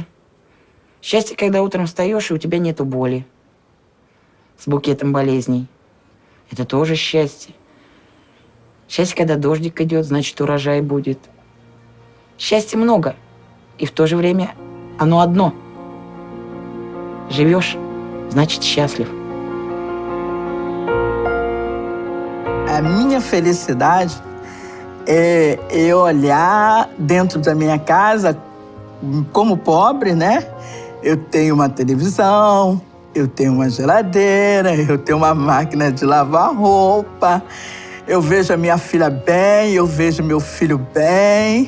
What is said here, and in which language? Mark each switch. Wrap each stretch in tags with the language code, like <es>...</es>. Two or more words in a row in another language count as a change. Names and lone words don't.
<ru>Счастье, когда утром встаешь, и у тебя нету боли с букетом болезней. Это тоже счастье. Счастье, когда дождик идет, значит, урожай будет. Счастья много, и в то же время оно одно. Живешь, значит, счастлив.</ru> <pt>A minha felicidade é olhar dentro da minha casa, como pobre, né? Eu tenho uma televisão, eu tenho uma geladeira, eu tenho uma máquina de lavar roupa, eu vejo a minha filha bem, eu vejo meu filho bem.</pt>